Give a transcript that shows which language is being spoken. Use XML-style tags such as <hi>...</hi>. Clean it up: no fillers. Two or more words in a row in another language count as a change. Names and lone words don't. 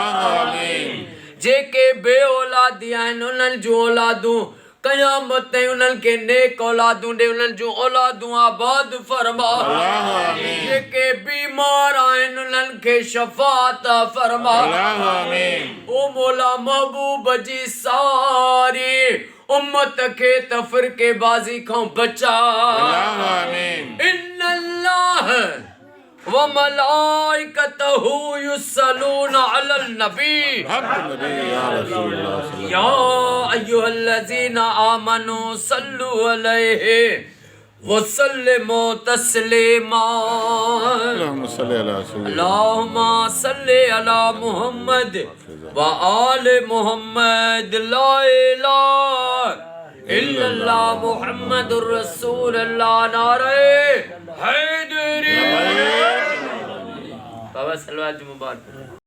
<sd>जेके बे औलादी आहिनि उन्हनि जूं औलादूं क़यामत ताईं उन्हनि के नेक औलादूं ॾे उन्हनि जूं औलादूं आबाद फरमा। जेके बीमार आहिनि उन्हनि खे शफ़ाअत फरमा। ओ मौला महबूब जी सारी उम्मत के तफरके बाजी खां बचा।</sd> <ar>إن الله وملائكته يصلون على النبي يا أيها الذين آمنوا صلوا عليه وسلموا تسليما. اللهم صل على محمد وآل محمد. لا إله إلا الله محمد رسول الله.</ar> <sd>नारे हैदरी। बाबा सलवात मुबारक।</sd>